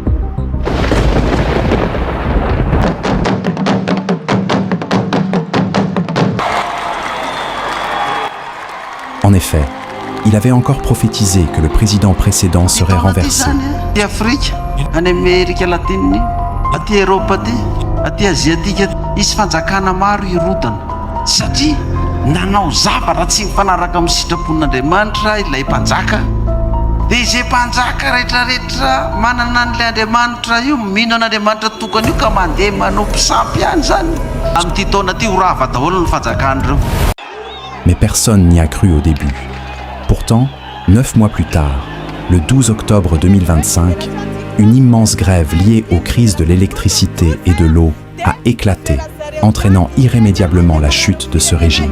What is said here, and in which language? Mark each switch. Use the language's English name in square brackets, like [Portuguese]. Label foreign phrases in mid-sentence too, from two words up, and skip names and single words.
[French] En effet, il avait encore prophétisé que le président précédent serait renversé. Afrique, en Amérique latine, [Malagasy] aty Europe aty, aty Aziatique, isy fanjakana maro irodana. Satria nanao zavatra tsy mifanaraka amin'ny sitrapon'Andriamanitra ilay mpanjaka. Dia izay mpanjaka rehetrarehetra manana an'ilay Andriamanitra io, mino an'Andriamanitra tokana io ka mandeha manao mpisampy ihany zany. Amin'ity taona ity horava daholo ny fanjakan'ireo. [French] Mais personne n'y a cru au début. Pourtant, 9 mois plus tard, le 12 octobre 2025, une immense grève liée aux crises de l'électricité et de l'eau a éclaté, entraînant irrémédiablement la chute de ce régime.